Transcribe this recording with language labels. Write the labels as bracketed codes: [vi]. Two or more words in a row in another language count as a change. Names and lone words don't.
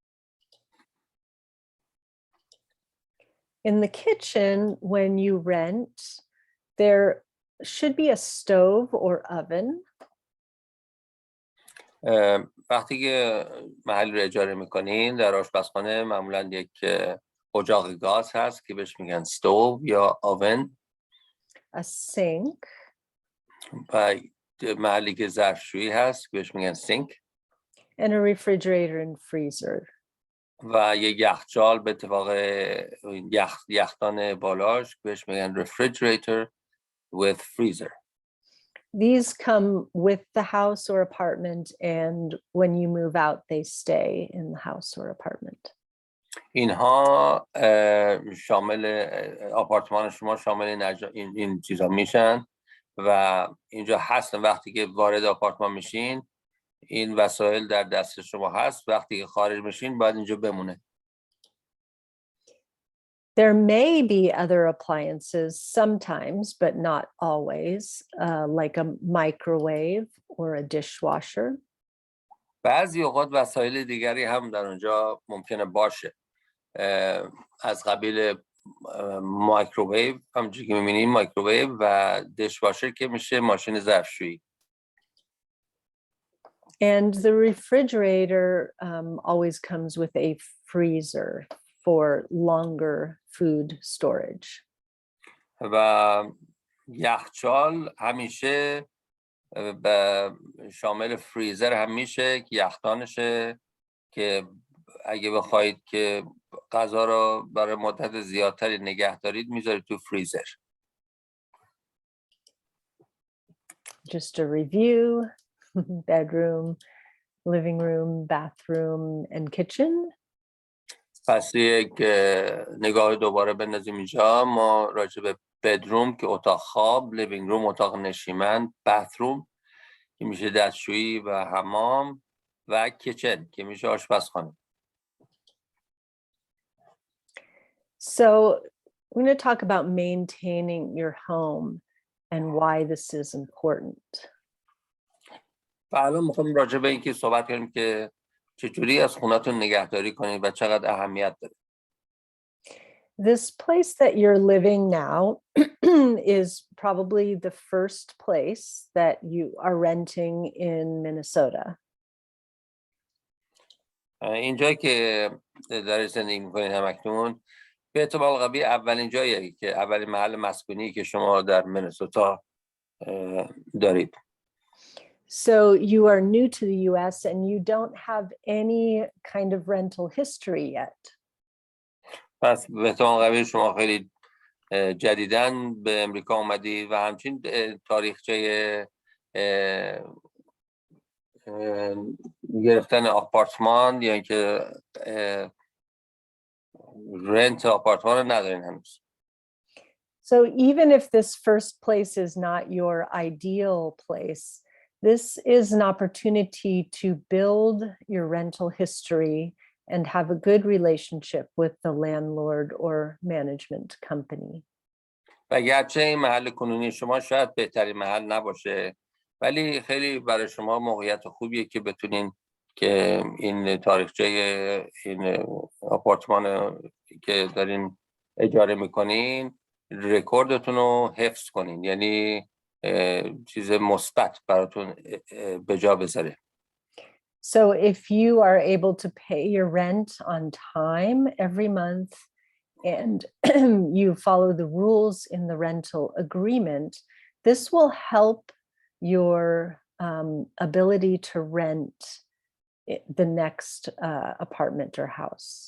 [en] In the kitchen, when you rent, there should be a stove or oven. [fa] وقتی که محل رو اجاره میکنین در آشپزخانه معمولا یک اجاق گاز هست که بهش میگن stove یا oven [en] a sink, [fa] و محلی که ظرفشویی هست که بهش میگن sink [en] and a refrigerator and freezer. [fa] و یک یخچال به اتفاق یخدان بالاش که بهش میگن [en] refrigerator with freezer. These come with the house or apartment, and when you move out, they stay in the house or apartment. [fa] اینها شامل آپارتمان شما شامل این چیزا میشن و اینجا هستن. وقتی که وارد آپارتمان میشین این وسایل در دست شما هست، وقتی که خارج میشین باید اینجا بمونه. [en] There may be other appliances sometimes, but not always, like a microwave or a dishwasher. [fa] بعضی اوقات وسایل دیگری هم در اونجا ممکنه باشه، از قبیل مایکروویو، همونجوری که می‌بینید مایکروویو و دیشواشر که میشه ماشین ظرفشویی. [en] And the refrigerator always comes with a freezer for longer food storage. [fa] و یخچال همیشه شامل فریزر هم میشه که یخدانشه که اگه بخواید که غذا رو برای مدت زیادتری نگه دارید میذارید تو فریزر. [en] Just a review: bedroom, living room, bathroom, and kitchen. [fa] پس یک نگاه دوباره بندازیم اینجا. ما راجع به بدروم که اتاق خواب، [en] living room [fa] اتاق نشیمن، باتروم که میشه دستشویی و حمام و کیچن که میشه آشپزخانه. [en] So we're going to talk about maintaining your home and why this is important. [fa] الان میخوایم راجع به اینکه صحبت کنیم که چجوری از خونتون نگهداری کنید و چقدر اهمیت داره. [en] This place that you're living now is probably the first place that you are renting in Minnesota. [fa] اینجایی که در زندگی میکنید همکنون به احتمال قوی اولین جاییه که اولین محل مسکونی که شما در منسوتا دارید. [en] So you are new to the US and you don't have any kind of rental history yet. [fa] پس به احتمال قوی شما خیلی جدیداً به امریکا اومدید و همچنین تاریخچه گرفتن آپارتمان یا اینکه رنت آپارتمان رو ندارین هنوز. [en] So even if this first place is not your ideal place, this is an opportunity to build your rental history and have a good relationship with the landlord or management company. [fa] و گرچه این محل کنونی شما شاید بهترین محل نباشه، ولی خیلی برای شما موقعیت خوبیه که بتونین که این تاریخچه این آپارتمان که دارین اجاره میکنین رکوردتون رو حفظ کنین، یعنی چیز مثبت براتون به جا بذاره. [en] So if you are able to pay your rent on time every month and you follow the rules in the rental agreement, this will help your ability to rent the next apartment or house.